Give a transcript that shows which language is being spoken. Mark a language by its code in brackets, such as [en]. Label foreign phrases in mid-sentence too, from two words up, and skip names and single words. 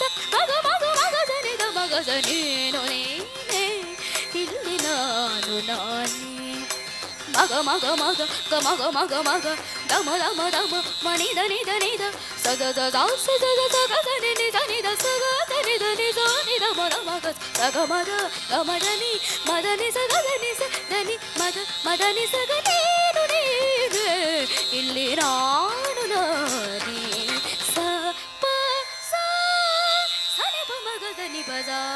[kn] ಮಗ ಮಗ ಮಗ ಜನಿ ದ ಮಗ ಜನೇನು ನೀನೆ ಇಲ್ಲಿ ನಾನು ನಾನೇ ಮಗ ಮಗ ಮಗ ಗ ಮಗ ಮಗ ಮಗ ದಮ ದಮ ದಮ ಮನಿ ಧನಿ ಧನಿ ದ ಸದ ದ ದ ಸದ ದ ಸಗ ಧನಿ ನಿ ಧನಿ ದ ಸಗ ಧನಿ ಧನಿ ದ ನಿ ದ ಮ ದ ಮಗ ಸಗ ಮದ ಗ ಮದ ನಿ ಮದ ನಿ ಸಗ ಧನಿ ಸ ಧನಿ ಮದ ಮದ ನಿ ಸಗ ನೀನು ನೀನೆ ಇಲ್ಲಿ ನಾನು ನಾನೇ ಸ ಪ ಸ ಸನಿ ಪ ಮಗ ಧನಿ ಬದ